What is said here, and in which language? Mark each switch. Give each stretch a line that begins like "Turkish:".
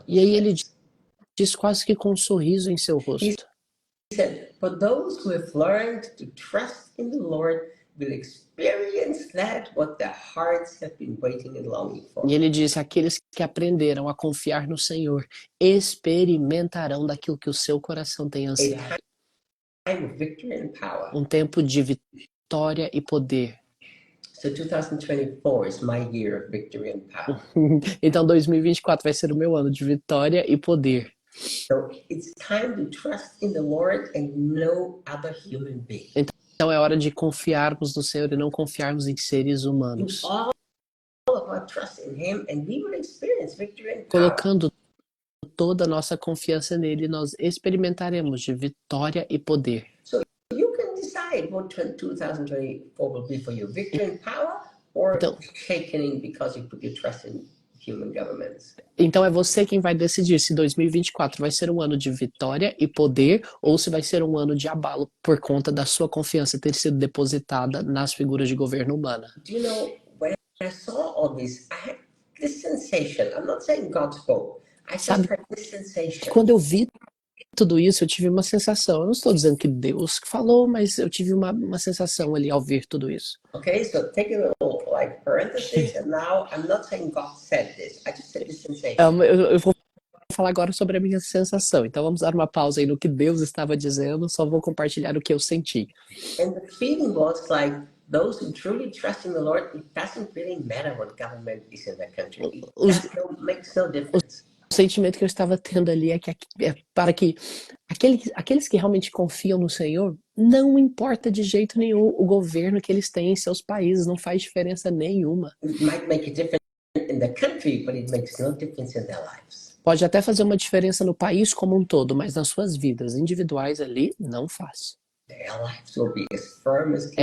Portuguese: E aí ele disse quase que com um sorriso em seu rosto.
English: He said, for those who have learned to trust in the Lord, will experience that what their hearts have been waiting and longing for.
Portuguese: E ele disse: aqueles que aprenderam a confiar no Senhor experimentarão daquilo que o seu coração tem ansiado.
English: Time of victory and power.
Portuguese: Um tempo de vitória e poder.
English: So 2024 is my year of victory and power.
Portuguese: Então 2024 vai ser o meu ano de vitória e poder.
English: So it's time to trust in the Lord and no other human being.
Portuguese: Então é hora de confiarmos no Senhor e não confiarmos em seres humanos.
English: All of our trust in Him, and we will experience victory and power.
Portuguese: Colocando toda a nossa confiança nele, nós experimentaremos de vitória e poder.
English: So you can decide what 2024 will be for you: victory and power, or shaking because you put your trust in human governments.
Portuguese: Então é você quem vai decidir se 2024 vai ser um ano de vitória e poder ou se vai ser um ano de abalo por conta da sua confiança ter sido depositada nas figuras de governo humana.
English: Do you know, when I saw all this, I had this sensation. I'm not saying God spoke. I just had this sensation.
Portuguese: Quando eu vi tudo isso, eu tive uma sensação. Eu não estou dizendo que Deus falou, mas eu tive uma sensação ali ao ver tudo isso.
English: Okay, so take a little like parenthesis, and now I'm not saying God said this. I just said this sensation.
Portuguese: Eu vou falar agora sobre a minha sensação. Então vamos dar uma pausa aí no que Deus estava dizendo. Só vou compartilhar o que eu senti.
English: And the feeling was like those who truly trust in the Lord, it doesn't really matter what government is in that country. It makes no difference.
Portuguese: O sentimento que eu estava tendo ali é para que aqueles que realmente confiam no Senhor, não importa de jeito nenhum o governo que eles têm em seus países, não faz diferença nenhuma.
English: It might make a difference in the country, but it makes no difference in their lives.
Portuguese: Pode até fazer uma diferença no país como um todo, mas nas suas vidas individuais ali, não faz.
English: Their lives will be as firm as can